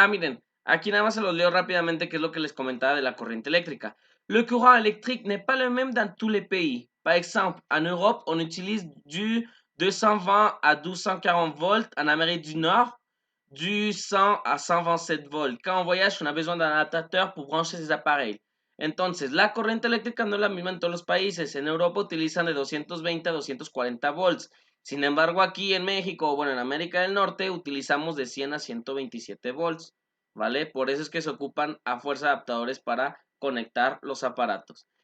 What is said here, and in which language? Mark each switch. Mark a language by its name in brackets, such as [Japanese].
[Spanish] Ah, miren, aquí nada más se los leo rápidamente, que es lo que les comentaba de la corriente eléctrica. [French] Le courant électrique n'est pas le même dans tous les pays. Par exemple, en Europe, on utilise du 220 à 1240 volts. En Amérique du Nord, du 100 à 127 volts. Quand on voyage, on a besoin d'un adaptateur pour brancher ces appareils. [Spanish] Entonces, la corriente eléctrica no es la misma en todos los países. En Europa utilizan de 220 a 240 volts. Sin embargo, aquí en México, bueno, en América del Norte, utilizamos de 100 a 127 volts, ¿vale? Por eso es que se ocupan a fuerza adaptadores para conectar los aparatos.